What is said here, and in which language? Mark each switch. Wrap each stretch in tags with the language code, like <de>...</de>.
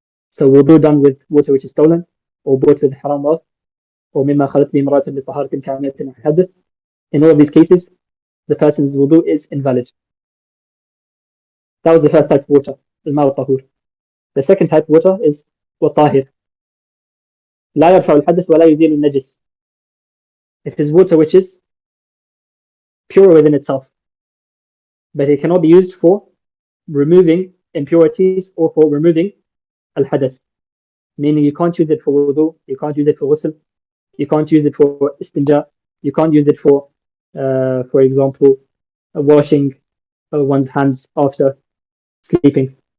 <en>So wudu done with water which is stolen, or bought with haram wealth, or</en> <ar>مما خلت به امرأة لطهارة كاملة عن حدث.</ar> <en>In all of these cases, the person's wudu is invalid. That was the first type of water,</en> <ar>الماء الطهور.</ar> <en>The second type of water is والطاهر.</en> <ar>لا يرفع الحدث ولا يزيل النجس.</ar> <en>It is water which is pure within itself, but it cannot be used for removing impurities or for removing al-hadath. Meaning you can't use it for wudu, you can't use it for ghusl, you can't use it for istinja, you can't use it for example, washing one's hands after sleeping.</en>